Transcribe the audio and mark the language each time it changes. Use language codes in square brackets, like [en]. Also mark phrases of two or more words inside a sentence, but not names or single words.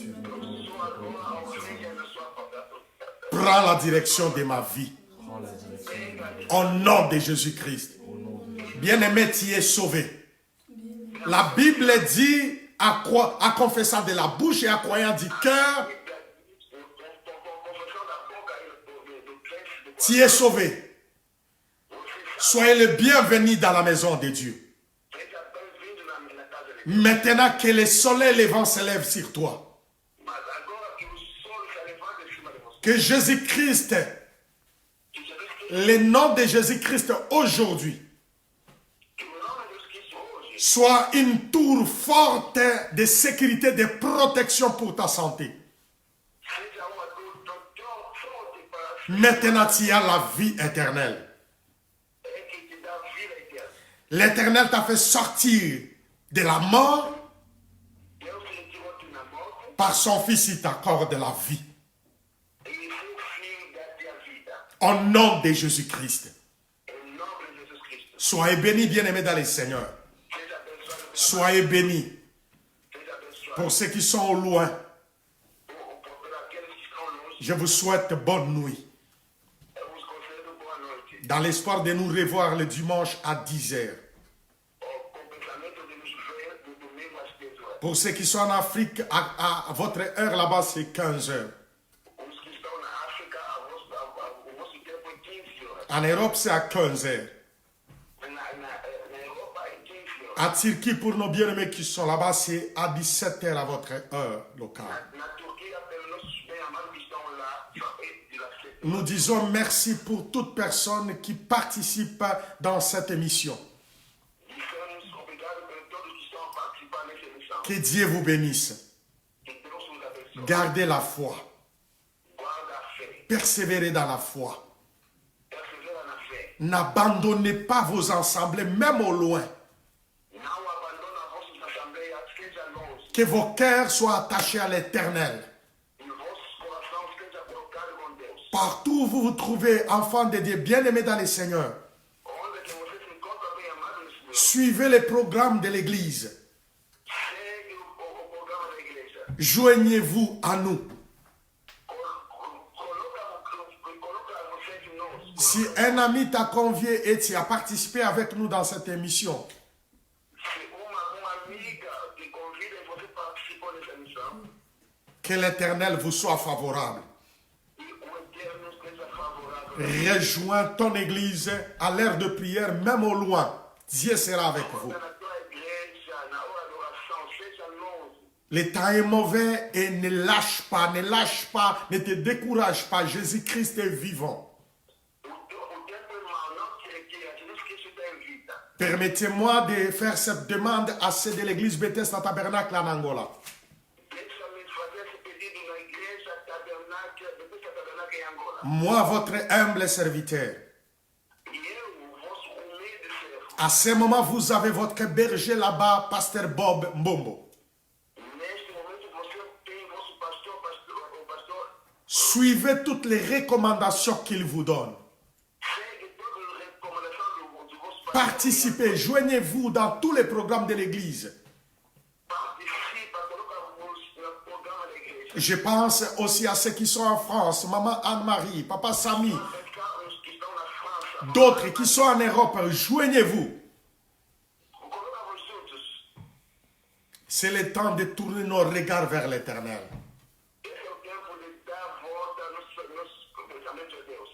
[fr] Prends la direction de ma vie. Au nom de Jésus-Christ. Bien-aimé, tu es sauvé. La Bible dit à confessant de la bouche et à croyant du cœur, [pt] Confissão da boca e do crente, do [fr] tu es sauvé. Soyez le bienvenu dans la maison de Dieu. [pt] seja bem-vindo na casa de Deus. [fr] Maintenant que le soleil levant se lève sur toi, [pt] Mas agora que o sol se levanta em cima de você, [fr] que Jésus-Christ, [pt] que Jesus Cristo, [fr] le nom de Jésus-Christ aujourd'hui, [pt] que o nome de Jesus Cristo hoje [fr] soit une tour forte de sécurité, de protection pour ta santé. [pt] seja uma dor tão forte para [fr] Maintenant tu as la vie éternelle. [pt] que te dá vida eterna. [fr] L'Éternel t'a fait sortir de la mort, [pt] Deus te tirou da morte [fr] par son Fils il t'accorde la vie. [pt] e seu filho dá-te a vida. [fr] Au nom de Jésus-Christ. [pt] Em nome de Jesus Cristo. [fr] Soyez bénis, bien-aimés dans le Seigneur. [pt] Seja abençoado, [fr] Soyez bénis. [pt] seja abençoado [fr] Pour ceux qui sont au loin, [pt] por aqueles que estão longe. [fr] je vous souhaite bonne nuit. [pt] Eu vos concedo boa noite. [fr] Dans l'espoir de nous revoir le dimanche à 10h. [pt] Com o pensamento de nos ver no domingo às 10 horas. [fr] Pour ceux qui sont en Afrique, à votre heure là-bas, c'est 15h. [pt] Os que estão na África, o nosso tempo é 15 horas. [fr] En Europe, c'est à 15h. [pt] Na Europa é 15 horas. [fr] À Turquie, pour nos bien-aimés qui sont là-bas, c'est à 17h à votre heure locale. [pt] Na Turquia, pelos nossos bem-amados que estão lá, só é de lá 7 horas. [fr] Nous disons merci pour toute personne qui participe dans cette émission. [pt] Dissemos obrigado por todos que estão a participar nessa emissão. [fr] Que Dieu vous bénisse. [pt] Que Deus pessoa. [fr] Gardez la foi. [pt] Guarda a fé. [fr] Persévérez dans la foi. [pt] Persevera na fé. [fr] N'abandonnez pas vos assemblées, même au loin. [pt] Não abandona vossas assembleias, seja longe. [fr] Que vos cœurs soient attachés à l'Éternel. [pt] E vossos corações estejam colocados com Deus. [fr] Partout où vous vous trouvez, enfants de Dieu, bien-aimés dans le Seigneur, [pt] Onde que você se encontra bem amado no Senhor. [fr] suivez les programmes de l'Église. [pt] Segue o programa da igreja. [fr] Joignez-vous à nous. [pt] Coloca você de nós. [fr] Si un ami t'a convié et tu as participé avec nous dans cette émission, [pt] Se uma amiga te convida e você participou dessa missão, [fr] que l'Éternel vous soit favorable. [pt] e o Eterno esteja favorável. [fr] Rejoins ton Église à l'heure de prière, même au loin. Dieu sera avec vous. [pt] Na tua igreja, na hora da oração, seja longe. [fr] Le temps est mauvais et ne lâche pas, ne te décourage pas. Jésus-Christ est vivant. [pt] O tempo é mau, não te retira, Jesus Cristo está em vida. [fr] Permettez-moi de faire cette demande à ceux de l'église Bethesda Tabernacle en Angola. [pt] Deixa-me fazer esse pedido na igreja tabernáculo, depois da tabernáculo em Angola. [fr] Moi, votre humble serviteur. [pt] E eu, o vosso humilde servo, [fr] À ce moment, vous avez votre berger là-bas, pasteur Bob Mbombo. [pt] neste momento você tem vosso pastor, o pastor, [fr] Suivez toutes les recommandations qu'il vous donne. [pt] segue todas as recomendações do vosso pastor. [fr] Participez, joignez-vous dans tous les programmes de l'église. [pt] Participa, coloca-vos no programa da igreja. [fr] Je pense aussi à ceux qui sont en France, maman Anne-Marie, papa Samy, [pt] Os que estão na França, [fr] d'autres qui sont en Europe, joignez-vous. [pt] coloca-vos juntos. [fr] C'est le temps de tourner nos regards vers l'Éternel. [pt] Esse é o tempo de dar volta nos pensamentos de Deus.